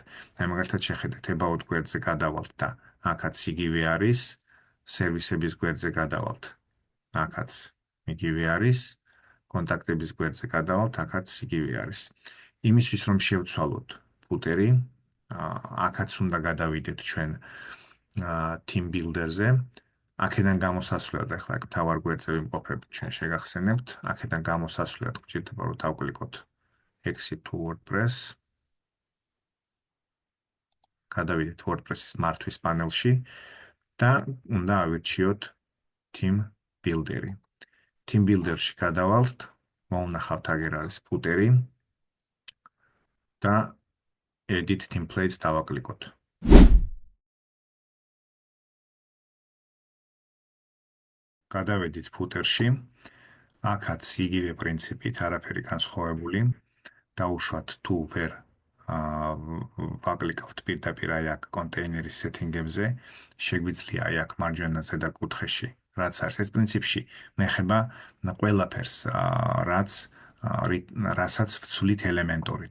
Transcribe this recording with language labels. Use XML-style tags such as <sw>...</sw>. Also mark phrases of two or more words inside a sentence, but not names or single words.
<ka>აი მაგალითად შეხედეთ, about გვერდზე გადავალთ და აქაც იგივე არის, სერვისების გვერდზე გადავალთ. აქაც იგივე არის, კონტაქტების გვერდზე გადავალთ, აქაც იგივე არის. იმისთვის რომ შევცვალოთ ფუტერი, აქაც უნდა გადავიდეთ ჩვენ team builder-ზე. აქედან გამოსასვლელად ახლა აქ თავარ გვერდზე ვიმყოფებით, ჩვენ შეგახსენებთ, აქედან გამოსასვლელად გვჭირდება რომ დავკლიკოთ</ka> <en>exit to WordPress.</en> <ka>გადავიდეთ WordPress-ის მართვის პანელში და უნდა ავირჩიოთ team builder-ი. team builder-ში გადავალთ, მოუნახავთ აგერ არის ფუტერი და</ka> <en>edit templates</en> <ka>დავაკლიკოთ. გადავედით ფუტერში, აქაც იგივე პრინციპით არაფერი განსხვავებული, დაუშვათ თუ ვერ ვაკლიკავთ პირდაპირ აი აქ კონტეინერის სეტინგებზე, შეგვიძლია აი აქ მარჯვენა ზედა კუთხეში, რაც არის ეს პრინციპში მეხება ყველაფერს, რაც რასაც ვცვლით ელემენტორით.</ka>